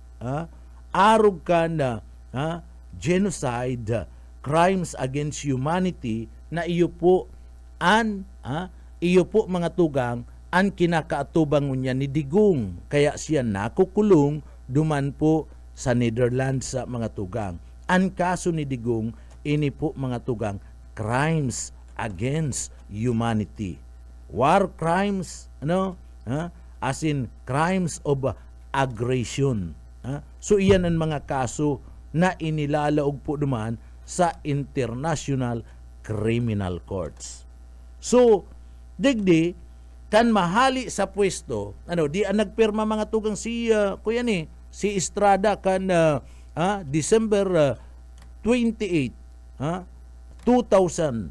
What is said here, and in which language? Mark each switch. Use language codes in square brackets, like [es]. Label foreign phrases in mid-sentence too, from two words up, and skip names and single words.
[bik] Arog ka na genocide, [en] crimes against humanity [bik] na iyo po mga tugang ang kinakaatubang niya ni Digong. Kaya siya nakukulong duman po sa Netherlands sa mga tugang. Ang kaso ni Digong ini po mga tugang [en] crimes against humanity. War crimes, as in crimes of aggression. [bik] So iyan ang mga kaso na inilalaog po duman sa International Criminal Courts. So, digdi, kan mahali sa pwesto, di ang nagpirma mga tugang si Estrada kan December 28, 2000.